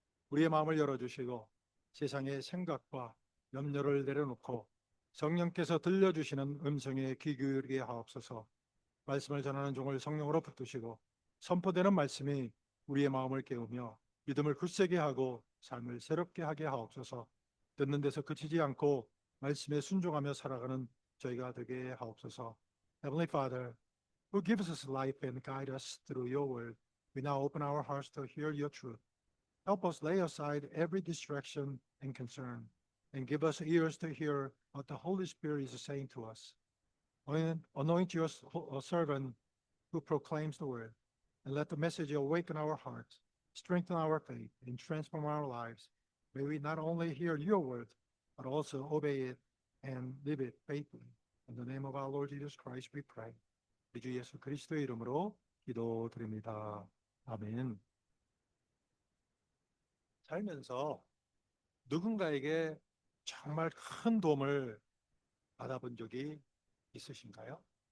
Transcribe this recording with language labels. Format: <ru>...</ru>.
<ko>우리의 마음을 열어주시고 세상의 생각과 염려를 내려놓고 성령께서 들려주시는 음성에 귀 기울이게 하옵소서. 말씀을 전하는 종을 성령으로 붙드시고 선포되는 말씀이 우리의 마음을 깨우며 믿음을 굳세게 하고 삶을 새롭게 하게 하옵소서. 듣는 데서 그치지 않고 말씀에 순종하며 살아가는 저희가 되게 하옵소서.</ko> <en>Heavenly Father, who gives us life and guide us through your word, we now open our hearts to hear your truth. Help us lay aside every distraction and concern, and give us ears to hear what the Holy Spirit is saying to us. Anoint your servant who proclaims the word, and let the message awaken our hearts, strengthen our faith, and transform our lives. May we not only hear your word, but also obey it and live it faithfully. In the name of our Lord Jesus Christ, we pray.</en> <ko>우리 주 예수 그리스도의 이름으로 기도드립니다. 아멘. 살면서 누군가에게 정말 큰 도움을 받아본 적이 있으신가요?</ko>